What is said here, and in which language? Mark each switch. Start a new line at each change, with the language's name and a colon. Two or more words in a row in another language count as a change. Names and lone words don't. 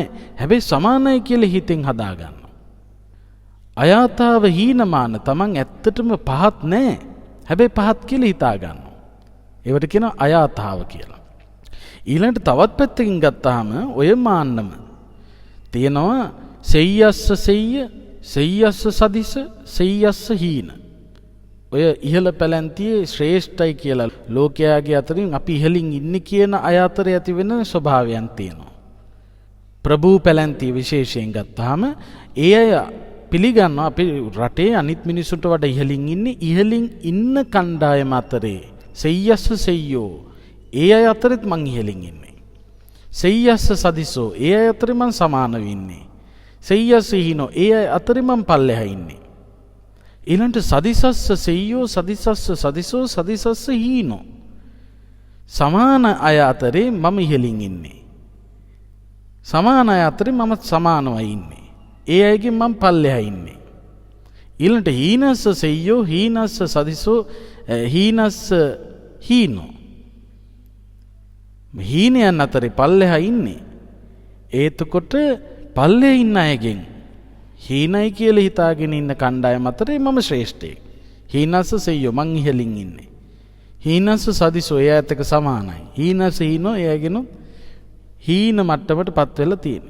Sinhala: හැබැයි සමානයි කියලා හිතෙන් හදාගන්නවා.
Pali: අයාතහව හීනමාන
Sinhala: තමන් ඇත්තටම පහත් නෑ. හැබැයි පහත් කියලා හිතාගන්නවා. ඒවට කියනවා අයාතහව කියලා. ඊළඟට තවත් පැත්තකින් ගත්තාම ඔය මාන්නම තියෙනවා
Pali: සෙය්‍යස්ස සෙය්‍ය, සෙය්‍යස්ස සදිස, සෙය්‍යස්ස හීන.
Sinhala: ඔය ඉහළ පැලැන්තියේ ශ්‍රේෂ්ඨයි කියලා ලෝකයාගේ අතරින් අපි ඉහළින් ඉන්නේ කියන අය අතර ඇති වෙන ස්වභාවයන් තියෙනවා. ප්‍රභූ පැලැන්තිය විශේෂයෙන් ගත්තාම ඒ අය පිළිගන්නවා අපි රටේ අනිත් මිනිසුන්ට වඩා ඉහළින් ඉන්නේ. ඉහළින් ඉන්න කණ්ඩායම අතරේ
Pali: සෙය්‍යස්ස සෙය්‍යෝ
Sinhala: ඒ අය අතරෙත් මං ඉහළින් ඉන්නේ.
Pali: සෙය්‍යස්ස සදිසෝ
Sinhala: ඒ අය අතරේ මං සමානව ඉන්නේ.
Pali: සෙය්‍යස්ස හීනෝ
Sinhala: ඒ අය අතරේ මං පල්ලෙහා ඉන්නේ. ඊළඟට
Pali: සදිසස්ස සෙය්‍යෝ සදිසස්ස සදිසෝ සදිසස්ස හීනෝ
Sinhala: සමාන අය අතරේ මම ඉහළින් ඉන්නේ. සමාන අය අතරේ මම සමානවයි ඉන්නේ. ඒ අයගෙන් මම පල්ලෙහා ඉන්නේ. ඊළඟට
Pali: හීනස්ස සෙය්‍යෝ හීනස්ස සදිසෝ හීනස්ස හීනෝ
Sinhala: හීනයන් අතරේ පල්ලෙහා ඉන්නේ. එතකොට පල්ලෙහා ඉන්න අයගෙන් හීනයි කියලා හිතාගෙන ඉන්න කණ්ඩායම අතරේ මම ශ්‍රේෂ්ඨයෙක්.
Pali: හීනස්ස සෙය්‍යෝ
Sinhala: මං ඉහළින් ඉන්නේ.
Pali: හීනස්ස සදිසෝ
Sinhala: එයාත් එක්ක සමානයි.
Pali: හීනස්ස හීනෝ
Sinhala: එයාගෙන හීන මට්ටමට පත් වෙලා තියෙන්නේ.